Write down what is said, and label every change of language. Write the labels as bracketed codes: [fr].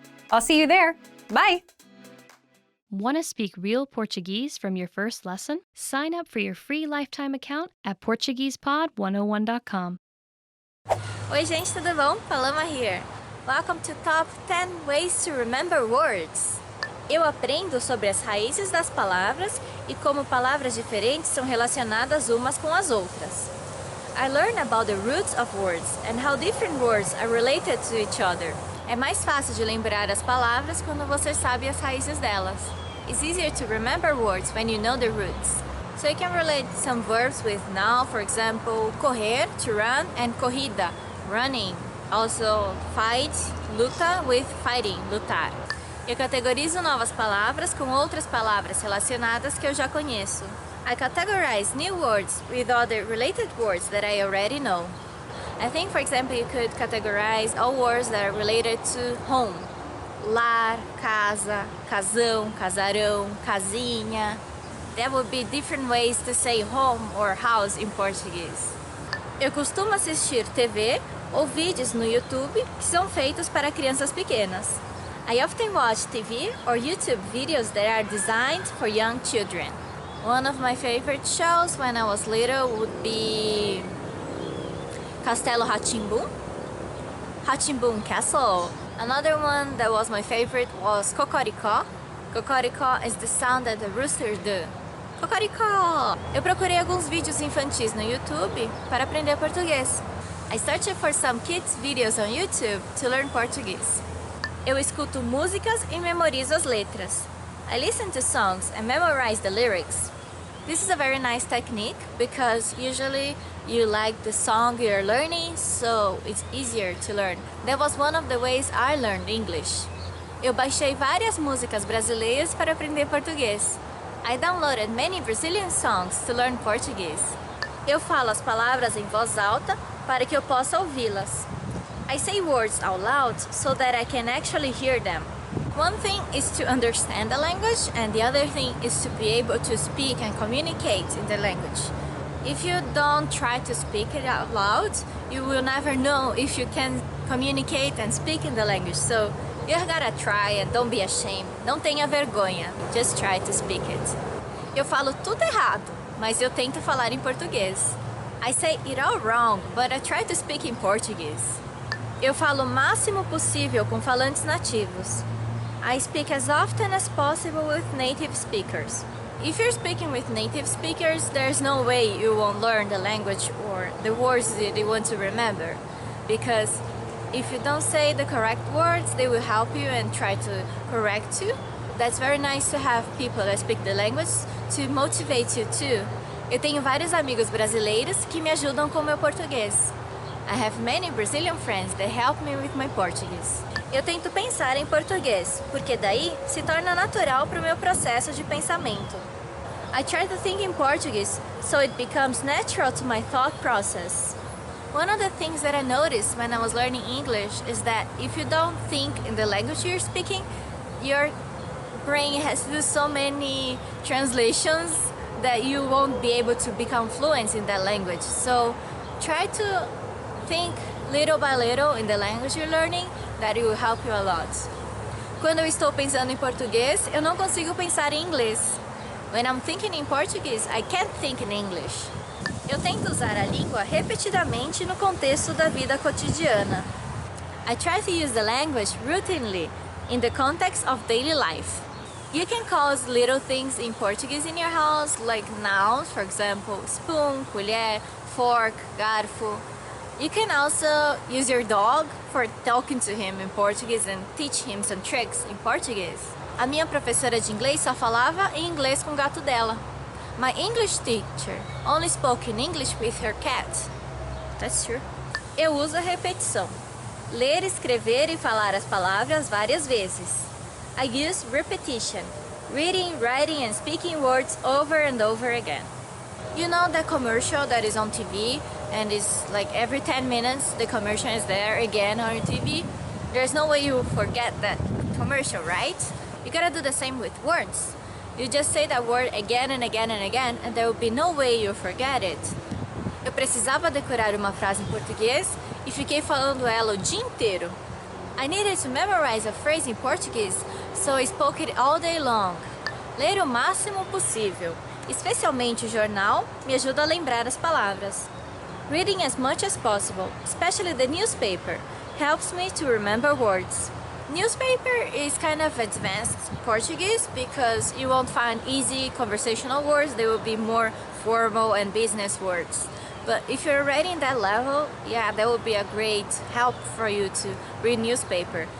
[en] I'll see you there. Bye! Want to speak real Portuguese from your first lesson? Sign up for your free lifetime account at PortuguesePod101.com. [pt] Oi gente, tudo bom? [en] Paloma here. Welcome to Top 10 Ways to Remember Words. [pt] Eu aprendo sobre as raízes das palavras e como palavras diferentes são relacionadas umas com as outras. [en] I learn about the roots of words and how different words are related to each other. [pt] É mais fácil de lembrar as palavras quando você sabe as raízes delas. [en] It's easier to remember words when you know the roots. So you can relate some verbs with now, for example, correr, to run, and corrida, running. Also, fight, luta, with fighting, lutar. [pt] Eu categorizo novas palavras com outras palavras relacionadas que eu já conheço. [en] I categorize new words with other related words that I already know. I think, for example, you could categorize all words that are related to home. [pt] Lar, casa, casão, casarão, casinha. [en] There would be different ways to say home or house in Portuguese. [pt] Eu costumo assistir TV ou vídeos no YouTube que são feitos para crianças pequenas. [en] I often watch TV or YouTube videos that are designed for young children. One of my favorite shows when I was little would be Castelo Rá-Tim-Bum, Rá-Tim-Bum Castle. Another one that was my favorite was Cocoricó. Cocoricó is the sound that the roosters do. Cocoricó! [pt] Eu procurei alguns vídeos infantis no YouTube para aprender português. [en] I searched for some kids videos on YouTube to learn Portuguese. [pt] Eu escuto músicas e memorizo as letras. [en] I listen to songs and memorize the lyrics. This is a very nice technique because usually you like the song you're learning, so it's easier to learn. That was one of the ways I learned English. [pt] Eu baixei várias músicas brasileiras para aprender português. [en] I downloaded many Brazilian songs to learn Portuguese. [pt] Eu falo as palavras em voz alta para que eu possa ouvi-las. [en] I say words out loud so that I can actually hear them. One thing is to understand the language and the other thing is to be able to speak and communicate in the language. If you don't try to speak it out loud, you will never know if you can communicate and speak in the language. So you gotta try and don't be ashamed. [pt] Não tenha vergonha. [en] Just try to speak it. [pt] Eu falo tudo errado, mas eu tento falar em português. [en] I say it all wrong, but I try to speak in Portuguese. [pt] Eu falo o máximo possível com falantes nativos. [en] I speak as often as possible with native speakers. If you're speaking with native speakers, there's no way you won't learn the language or the words that you want to remember. Because if you don't say the correct words, they will help you and try to correct you. That's very nice to have people that speak the language to motivate you too. [pt] Eu tenho vários amigos brasileiros que me ajudam com o meu português. [en] I have many Brazilian friends that help me with my Portuguese. [pt] Eu tento pensar em português, porque daí se torna natural para o meu processo de pensamento. [en] I try to think in Portuguese, so it becomes natural to my thought process. One of the things that I noticed when I was learning English is that if you don't think in the language you're speaking, your brain has to do so many translations that you won't be able to become fluent in that language. So try to think little by little in the language you're learning, that it will help you a lot. [pt] Quando eu estou pensando em português, eu não consigo pensar em inglês. [en] When I'm thinking in Portuguese, I can't think in English. [pt] Eu tento usar a língua repetidamente no contexto da vida cotidiana. [en] I try to use the language routinely in the context of daily life. You can call little things in Portuguese in your house, like nouns, for example, spoon, colher, fork, garfo. You can also use your dog for talking to him in Portuguese and teach him some tricks in Portuguese. [pt] A minha professora de inglês só falava em inglês com o gato dela. [en] My English teacher only spoke in English with her cat. That's true. [pt] Eu uso a repetição. Ler, escrever e falar as palavras várias vezes. [en] I use repetition. Reading, writing and speaking words over and over again. You know the commercial that is on TV and it's like every 10 minutes the commercial is there again on your TV? There's no way you forget that commercial, right? You gotta do the same with words. You just say that word again and again and again and there will be no way you forget it. [pt] Eu precisava decorar uma frase em português e fiquei falando ela o dia inteiro. [en] I needed to memorize a phrase in Portuguese, so I spoke it all day long. [pt] Ler o máximo possível, especialmente o jornal, me ajuda a lembrar as palavras. [en] Reading as much as possible, especially the newspaper, helps me to remember words. Newspaper is kind of advanced Portuguese because you won't find easy conversational words, they will be more formal and business words. But if you're already in that level, yeah, that would be a great help for you to read newspaper.